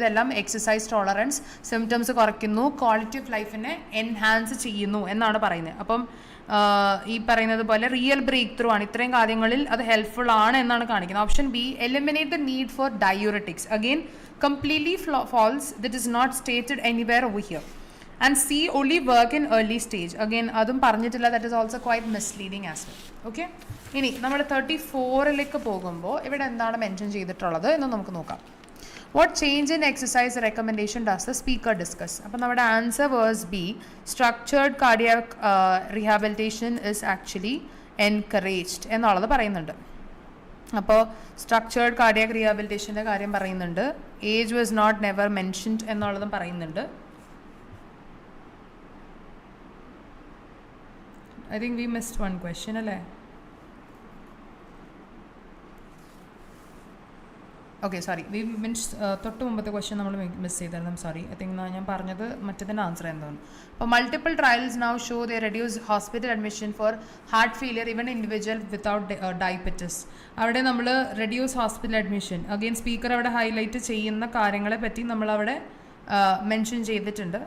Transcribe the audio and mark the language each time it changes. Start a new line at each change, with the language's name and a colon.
Malayalam: ഇതെല്ലാം exercise tolerance, symptoms കുറയ്ക്കുന്നു, quality of ലൈഫിനെ എൻഹാൻസ് ചെയ്യുന്നു എന്നാണ് പറയുന്നത്. അപ്പം ഈ പറയുന്നത് പോലെ റിയൽ ബ്രേക്ക് ത്രൂ ആണ്, ഇത്രയും കാര്യങ്ങളിൽ അത് ഹെൽപ്ഫുൾ ആണ് എന്നാണ് കാണിക്കുന്നത്.
English: Option B eliminate the need for diuretics. Again completely false, it is not stated anywhere over here. And C only work in early stage. Again
Malayalam: അതും പറഞ്ഞിട്ടില്ല,
English: that is also quite misleading as well.
Malayalam: Okay, ഇനി നമ്മൾ 34 പോകുമ്പോൾ ഇവിടെ എന്താണ് mention ചെയ്തിട്ടുള്ളത് എന്ന് നമുക്ക് നോക്കാം.
English: What change in exercise recommendation does the speaker discuss? അപ്പോൾ നമ്മുടെ answer was B, structured cardiac rehabilitation is actually encouraged
Malayalam: എന്നുള്ളത് പറയുന്നുണ്ട്. അപ്പോൾ സ്ട്രക്ചേർഡ് കാർഡിയാക് റീഹാബിലിറ്റേഷൻ്റെ കാര്യം പറയുന്നുണ്ട്.
English: age was not never mentioned
Malayalam: എന്നുള്ളതും പറയുന്നുണ്ട്.
English: I think we missed one question, അല്ലേ?
Malayalam: ഓക്കെ, സോറി, വി മീൻസ് തൊട്ട് മുമ്പത്തെ ക്വസ്റ്റ്യൻ നമ്മൾ മിസ് ചെയ്തായിരുന്നു.
English: sorry, I think
Malayalam: ഞാൻ പറഞ്ഞത് മറ്റേതിൻ്റെ ആൻസർ എന്താണ്. അപ്പോൾ
English: Multiple trials now show the reduce hospital admission for heart failure even individual without diabetes.
Malayalam: അവിടെ നമ്മൾ reduce hospital admission again speaker അവിടെ ഹൈലൈറ്റ് ചെയ്യുന്ന കാര്യങ്ങളെ പറ്റി നമ്മളവിടെ മെൻഷൻ ചെയ്തിട്ടുണ്ട്.